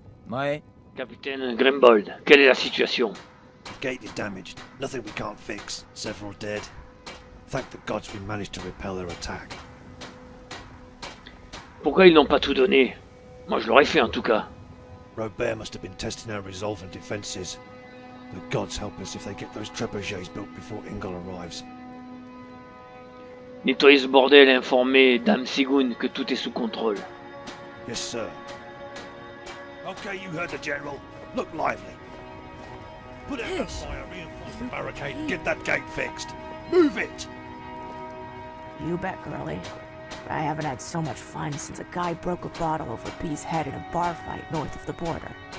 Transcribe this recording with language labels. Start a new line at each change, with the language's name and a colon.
French: Ouais. Capitaine Grimbold, quelle est la situation?
English: The gate is damaged. Nothing we can't fix. Several dead. Thank the gods we managed to repel their attack.
French: Pourquoi ils n'ont pas tout donné? Moi je l'aurais fait en tout cas.
English: Robert must have been testing our resolve and defenses. The gods help us if they get those trebuchets built before Ingol arrives.
French: Nettoyez ce bordel et informez Dame Sigun que tout est sous contrôle.
English: Yes, sir. Okay, you heard the general. Look lively. Put out that fire, reinforce the barricade, and get that gate fixed. Move it! You bet, girlie. I haven't had so much fun since a guy broke a bottle over B's head in a bar fight north of the border.